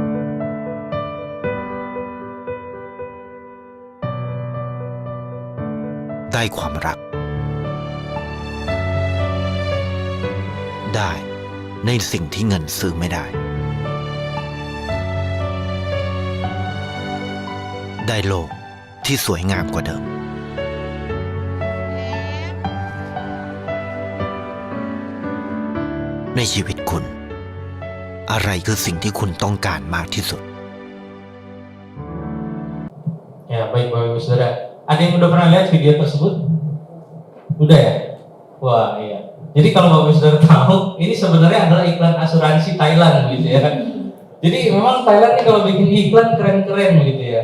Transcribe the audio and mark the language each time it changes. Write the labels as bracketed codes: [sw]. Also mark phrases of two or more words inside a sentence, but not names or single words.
[th] ได้ความรักได้ในสิ่งที่เงินซื้อไม่ได้ได้โลกที่สวยงามกว่าเดิม ในชีวิตคุณอะไรคือสิ่งที่คุณต้องการมากที่สุด [id] Ya, baik Bapak Ibu Saudara. Ada yang udah pernah lihat video tersebut? Udah ya? Wah, iya. Jadi kalau Bapak Saudara tahu, ini sebenarnya adalah iklan asuransi Thailand gitu ya kan. Jadi memang Thailand ini kalau bikin iklan keren-keren gitu ya.